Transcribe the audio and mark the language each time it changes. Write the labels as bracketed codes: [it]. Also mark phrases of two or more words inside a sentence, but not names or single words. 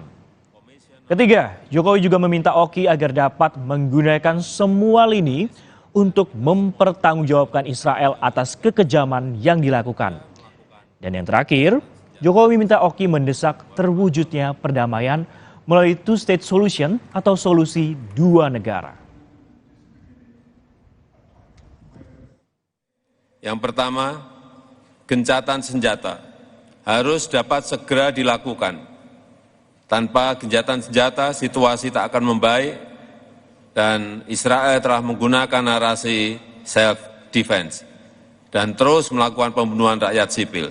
[id] Ketiga, Jokowi juga meminta OKI agar dapat menggunakan semua lini untuk mempertanggungjawabkan Israel atas kekejaman yang dilakukan. Dan yang terakhir, Jokowi minta OKI mendesak terwujudnya perdamaian melalui [en] two-state solution [id] atau solusi dua negara. Yang pertama, gencatan senjata harus dapat segera dilakukan. Tanpa gencatan senjata, situasi tak akan membaik dan Israel telah menggunakan narasi self-defense dan terus melakukan pembunuhan rakyat sipil.